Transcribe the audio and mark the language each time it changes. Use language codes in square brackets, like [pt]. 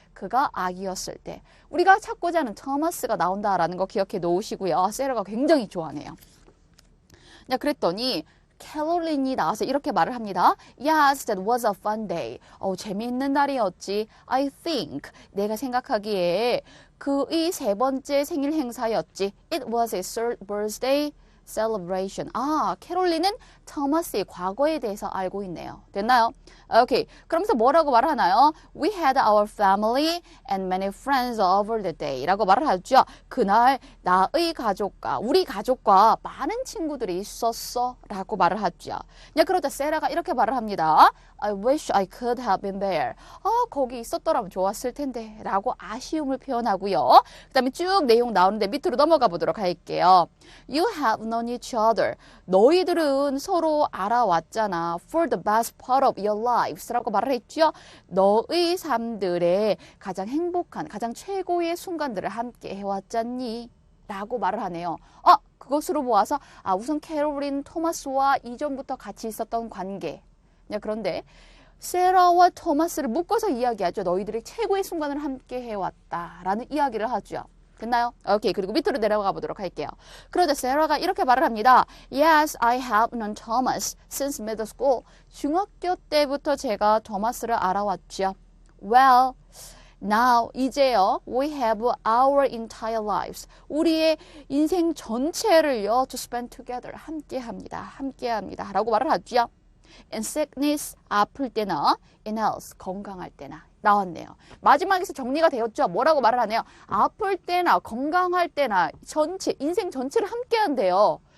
[ko] 그가 아기였을 때. 우리가 찾고자 하는 토마스가 나온다라는 거 기억해 놓으시고요. 세라가 굉장히 좋아하네요. 그랬더니 캐롤린이 나와서 이렇게 말을 합니다. [en] Yes, that was a fun day. [ko] 재미있는 날이었지. [en] I think. [ko] 내가 생각하기에 그의 세 번째 생일 행사였지. [en] It was his third birthday celebration. [ko] 캐롤린은 토마스의 과거에 대해서 알고 있네요. 됐나요? 오케이. 그러면서 뭐라고 말하나요? [en] We had our family and many friends over the day. [ko] 라고 말을 하죠. 그날 나의 가족과 우리 가족과 많은 친구들이 있었어. 라고 말을 하죠. 그러자 세라가 이렇게 말을 합니다. [en] I wish I could have been there. [ko] 거기 있었더라면 좋았을 텐데. 라고 아쉬움을 표현하고요. 그 다음에 쭉 내용 나오는데 밑으로 넘어가 보도록 할게요. [en] You have known each other. [ko] 너희들은 서로 알아왔잖아. [en] For the best part of your lives. [ko] 라고 말을 했죠. 너의 삶들의 가장 행복한, 가장 최고의 순간들을 함께 해왔잖니. 라고 말을 하네요. 그것으로 보아서 우선 캐롤린 토마스와 이전부터 같이 있었던 관계. 그런데 세라와 토마스를 묶어서 이야기하죠. 너희들이 최고의 순간을 함께 해왔다라는 이야기를 하죠. 됐나요? 오케이. 그리고 밑으로 내려가 보도록 할게요. 그러자 세라가 이렇게 말을 합니다. [en] Yes, I have known Thomas since middle school. [ko] 중학교 때부터 제가 토마스를 알아왔죠. [en] Well, now, [ko] 이제요, [en] we have our entire lives. [ko] 우리의 인생 전체를요, [en] to spend together. [ko] 함께 합니다. 라고 말을 하죠. [en] In sickness, [ko] 아플 때나, [en] in health, [ko] 건강할 때나. 나왔네요. 마지막에서 정리가 되었죠. 뭐라고 말을 하네요. 아플 때나 건강할 때나 인생 전체를 함께 한대요.